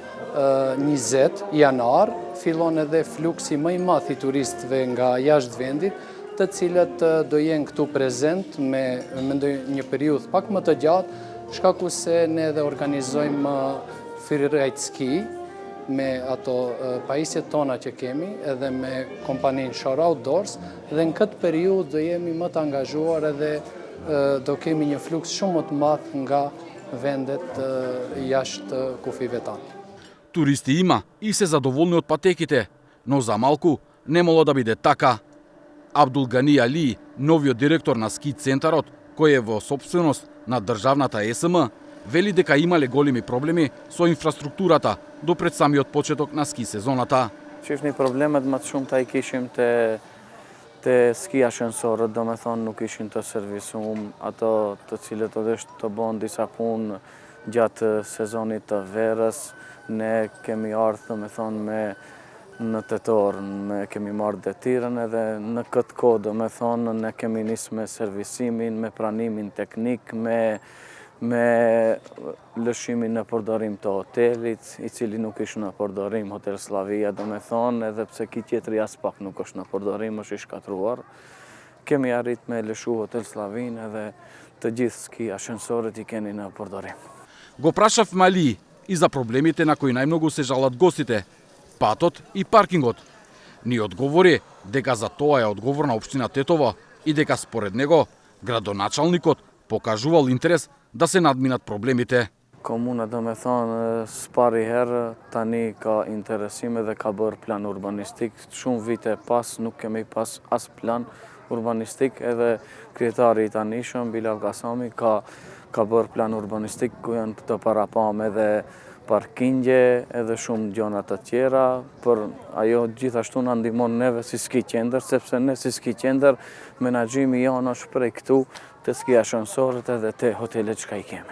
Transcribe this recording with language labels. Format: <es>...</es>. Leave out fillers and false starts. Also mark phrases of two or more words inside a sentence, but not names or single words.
<sq>20 janar, fillon edhe fluksi më i madh i turistëve nga jashtë vendit, të cilët do jenë këtu prezent me një periudhë pak më të gjatë, shkaku se ne edhe organizojmë</sq> <en>freeride ski</en> <sq>me ato pajisjet tona që kemi, edhe me kompaninë Shore Outdoors, dhe në këtë periudhë do jemi më të angazhuar edhe do kemi një fluks shumë më të madh nga vendet jashtë kufive tanë.</sq> <mk>Туристи има и се задоволни од патеките, но за малку не моло да биде така. Абдул Гани Али, новиот директор на ски центарот, кој е во сопственост на државната ЕСМ, вели дека имале големи проблеми со инфраструктурата до пред самиот почеток на ски сезоната.</mk> <sq>Qifni problemet më të shumta I kishim te Te ski ashensorët, do me thonë, nuk ishin të servisum, ato të cilët odesht të bon disa punë gjatë sezonit të verës, ne kemi ardhë, do me thonë, në tetor, kemi marrë detirën edhe në këtë kohë, do me thonë, ne kemi nisë me servisimin, me pranimin teknik, me lëshimin në përdorim të hotelit, i cili nuk ishë në përdorim, Hotel Slavia, do me thonë, edhe pse ki tjetëri as pak nuk është në përdorim, është i shkatruar. Kemi arrit me lëshu Hotel Slavin edhe të gjithë ski ashensorët i keni në përdorim.</sq> <mk>Го прашав Мали и за проблемите на кои најмногу се жалат гостите, патот и паркингот. Ни одговори дека за тоа е одговорна општина Тетово и дека според него градоначалникот покажувал интерес да се надминат проблемите.</mk> <sq>Komuna, do me thonë, s'pari herë tani ka interesime dhe ka bërë plan urbanistik. Shumë vite pas nuk kemi pas as plan urbanistik, edhe kryetari i tanishëm, Bilal Kasami, ka bërë plan urbanistik ku janë të parapam edhe parkingje edhe shumë gjona të tjera, për ajo gjithashtu në ndihmon neve si ski qendër, sepse ne si ski qendër menaxhimi janë është prej këtu të ski ashensorët edhe të hotelet që ka i kemi.</sq>